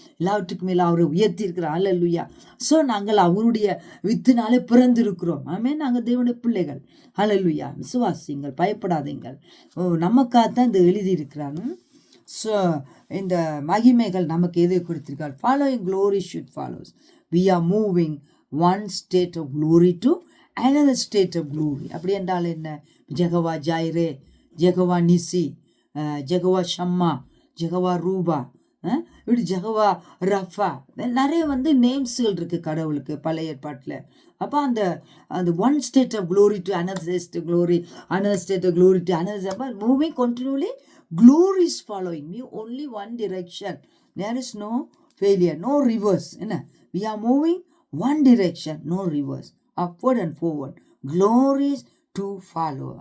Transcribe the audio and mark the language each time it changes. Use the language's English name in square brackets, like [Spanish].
[Tamil] எல்லாவற்றுக்கும் மேலே அவரை உயர்த்தி இருக்கிறார். ஹல்லேலூயா. ஸோ நாங்கள் அவருடைய வித்தினாலே பிறந்திருக்கிறோம். ஆமென். நாங்கள் தேவனுடைய பிள்ளைகள். ஹல்லேலூயா. விசுவாசிங்கள், பயப்படாதீங்கள். நமக்காகத்தான் இந்த எழுதியிருக்கிறாங்க. ஸோ இந்த மகிமைகள் நமக்கு எது கொடுத்திருக்கார்? [English] Following glory should follows. We are moving one state of glory to another state of glory. [Tamil] அப்படி என்றால் என்ன? ஜெகவா ஜாயிரே, ஜெகவா நிசி, ஜெகவா ஷம்மா, ஜெகவா ரூபா, இப்படி ஜெகவா ரஃபா, நிறைய வந்து நேம்ஸ்கள் இருக்குது கடவுளுக்கு பழைய ஏற்பாட்டில். [English] அப்போ அந்த one state of glory to another state of glory, another state of glory to another, moving continually, glory is following me, only one direction. There is no failure, no reverse. என்ன, we are moving one direction, no reverse, upward and forward, glories to follow.